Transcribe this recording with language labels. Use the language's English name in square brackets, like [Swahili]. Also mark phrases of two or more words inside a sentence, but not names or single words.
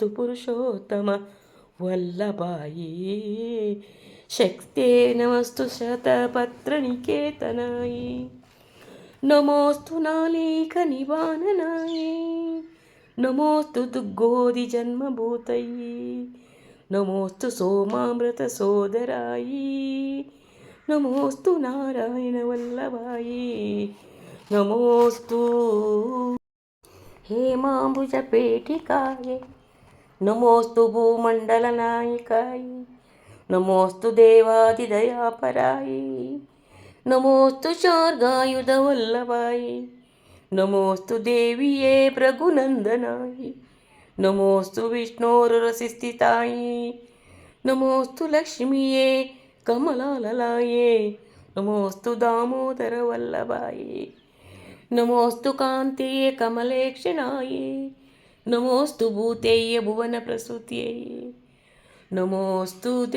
[Sanskrit] పురుషోత్తమ వల్లభాయి శక్తే నమస్తు శతపత్రనికేతనాయి నమోస్తు నాళీక నివారణాయి నమోస్తు దుగ్గోది జన్మభూతయి నమోస్తు సోమామృత సోదరాయి నమోస్తు నారాయణ వల్లభాయి నమోస్తు हेमाम्बुजपेटिकायै नमोऽस्तु भूमण्डलनायिकायै नमोऽस्तु देवादिदयापरायै नमोऽस्तु शार्गायुधवल्लभायै नमोऽस्तु देविये भृगुनन्दनायै नमोऽस्तु विष्णोरुरसिस्थितायै नमोऽस्तु लक्ष्मीये कमलाललायै नमोऽस्तु दामोदरवल्लभायै नमोऽस्तु कान्त्यै कमलेक्षणायै नमोऽस्तु भूतेये भुवनप्रसूत्यै नमोऽस्तु